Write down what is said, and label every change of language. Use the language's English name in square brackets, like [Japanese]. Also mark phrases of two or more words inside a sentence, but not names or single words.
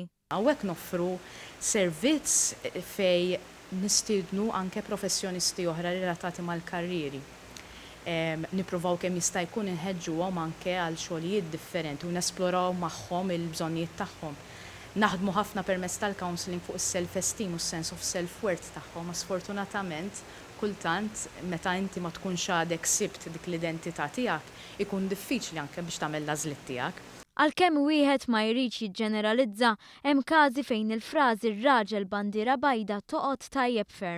[Maltese] Hawnhekk noffru servizz fej nistiednu anke professjonisti oħra relatati mal-karriri. Nippruvaw kemm jista' jkun inħeġġuhom anke għal xogħlijiet differenti u nesploraw magħhom il-bżonnijiet tagħhom. Naħdmu ħafna permezz tal-counseling fuq is-self-esteem u s- [English] sense of self-worth [Maltese] tagħhom, ma sfortunatament kultant meta inti ma tkunx għadek sibt dik l-identità tiegħek ikun diffiċli anke biex tagħmel l-għażliet tiegħek. Għalkemm wieħed ma jridx jiġġeneralizza, hemm każi fejn il-frażi r-raġel bandiera bajda toqgħod tajjeb ferm.